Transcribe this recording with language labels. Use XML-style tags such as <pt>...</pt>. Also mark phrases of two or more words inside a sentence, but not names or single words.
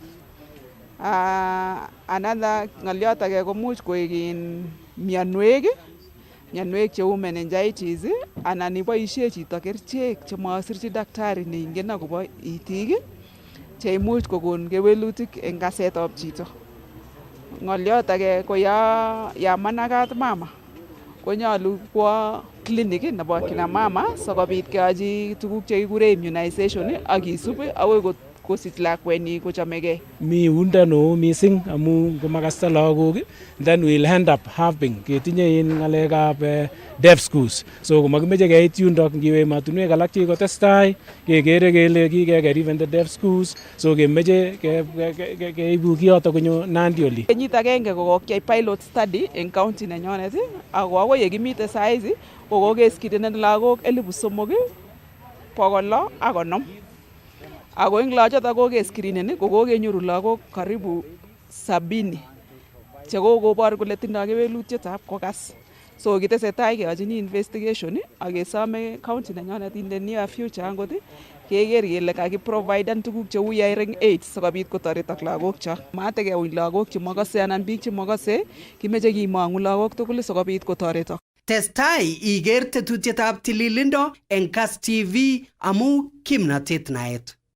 <kln>Another ng'olyot age komuch koik mionwek cheu meningitis anan iboisie chito kerichek chemasirchi daktari neingen akobo itik che imuch kokon kewelutik eng kasetab chito. Ng'olyot age ko ya managat mama konyalu kwo clinic nebo kina mama sikobit keyochi tuguk chekikure immunization ak kisub akoi kosich lakwenyi kochamegei. Mi uindo neo mising amu komakasta lagok</kln> <en>then we'll end up having</en> <kln>ketinye in ng'alekab</kln> <en>deaf schools.</en> <kln>So komakimeche keit yundo ngiwe ematunwek alak chekikotestai kekere kele kikeker</kln> <en>even the deaf schools.</en> <kln>So kemeche keibu kiyoto konyo Nandi oli. Kenyit agenge kokokyai</kln> <en>pilot study</en> <kln>eng county nenyonet ako akoi yekimite saizi kokokeskirinen lagok 3,650. Ako eng lachoto kokeskirinen kokokenyoru lagok karibu 70 chekokobor kole tindoi kewelutietab kokas. So kitesetai keyochini investigation ak kesome county nenyonet</kln> <en>in the near future</en> <kln>angot keker kele kakiproviden tuguk cheu</kln> <en>hearing aids</en> <kln>sikobit kotoretok lagok cho. Matekeuny lagok chemakase anan biik chemakase, kimeche kimong'u lagok tugul sikobit kotoretok. Testai iker tetutietab tililindo eng Kass TV amu kimnatet naet.</kln>